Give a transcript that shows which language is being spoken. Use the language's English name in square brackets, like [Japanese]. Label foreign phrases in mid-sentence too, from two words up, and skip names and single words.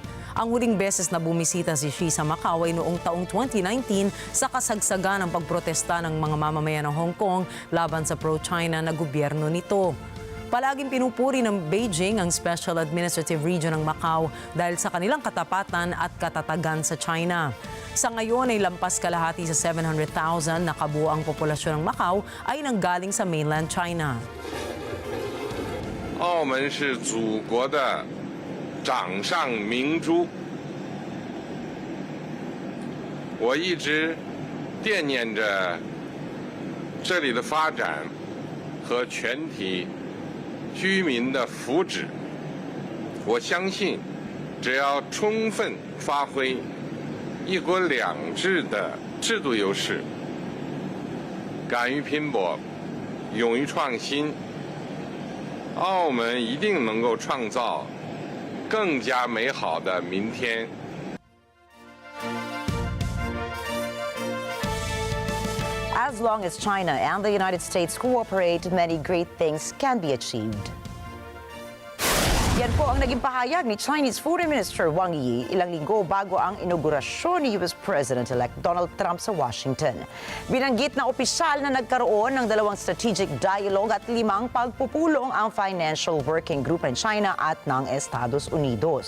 [Filipino] Ang huling beses na bumisita si Xi sa Macau ay noong taong 2019 sa kasagsagan ng pagprotesta ng mga mamamayan ng Hong Kong laban sa pro-China na gobyerno nito. Palaging pinupuri ng Beijing ang [English] Special Administrative Region [Filipino] ng Macau dahil sa kanilang katapatan at katatagan sa China. Sa ngayon ay lampas kalahati sa 700,000 na kabuoang populasyon ng Macau ay nanggaling sa mainland China. [Chinese] 澳门是祖国的掌上明珠，我一直惦念着这里的发展和全体居民的福祉。我相信，只要充分发挥一国两制的制度优势，敢于拼搏，勇于创新，澳门一定能够创造 更加美好的明天。 [English] As long as China and the United States cooperate, many great things can be achieved. [Filipino] Yan po ang naging pahayag ni [English] Chinese Foreign Minister [Filipino] Wang Yi ilang linggo bago ang inaugurasyon ni US President-elect Donald Trump sa Washington. Binanggit na opisyal na nagkaroon ng 2 [English] strategic dialogue [Filipino] at 5 pagpupulong ang Financial Working Group ng China at ng Estados Unidos.